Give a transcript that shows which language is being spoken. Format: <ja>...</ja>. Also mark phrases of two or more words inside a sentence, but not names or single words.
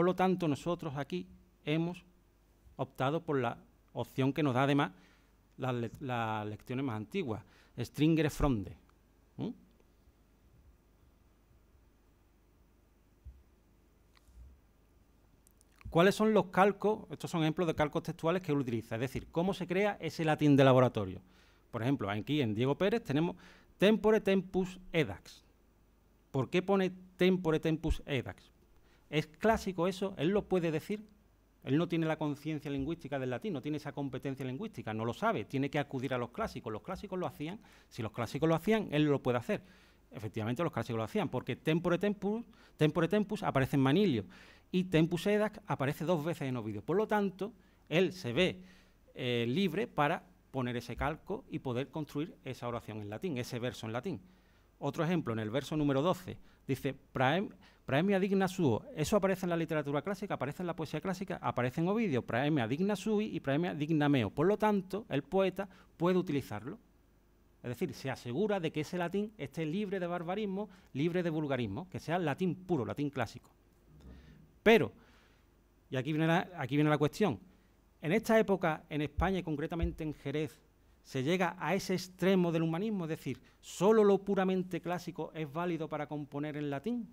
<es>Por lo tanto, nosotros aquí hemos optado por la opción que nos da además las lecciones más antiguas,</es> <la>Stringere Fronde.</la> <es>¿Cuáles son los calcos? Estos son ejemplos de calcos textuales que él utiliza, es decir, cómo se crea ese latín de laboratorio. Por ejemplo, aquí en Diego Pérez tenemos</es> <la>tempore tempus edax.</la> <es>¿Por qué pone</es> <la>tempore tempus edax?</la> <es>¿Es clásico eso? ¿Él lo puede decir? Él no tiene la conciencia lingüística del latín, no tiene esa competencia lingüística, no lo sabe, tiene que acudir a los clásicos. Los clásicos lo hacían, si los clásicos lo hacían, él lo puede hacer. Efectivamente, los clásicos lo hacían, porque</es> <la>tempore tempus</la> <es>aparece en Manilio y</es> <la>tempus edax</la> <es>aparece 2 veces en Ovidio. Por lo tanto, él se ve libre para poner ese calco y poder construir esa oración en latín, ese verso en latín. Otro ejemplo, en el verso número 12, dice</es> <la>praemia digna suo.</la> <es>Eso aparece en la literatura clásica, aparece en la poesía clásica, aparece en Ovidio,</es> <la>praemia digna sui y praemia digna meo.</la> <es>Por lo tanto, el poeta puede utilizarlo. Es decir, se asegura de que ese latín esté libre de barbarismo, libre de vulgarismo, que sea latín puro, latín clásico. Pero, y aquí viene la cuestión, en esta época, en España y concretamente en Jerez, se llega a ese extremo del humanismo, es decir, ¿solo lo puramente clásico es válido para componer en latín?</es>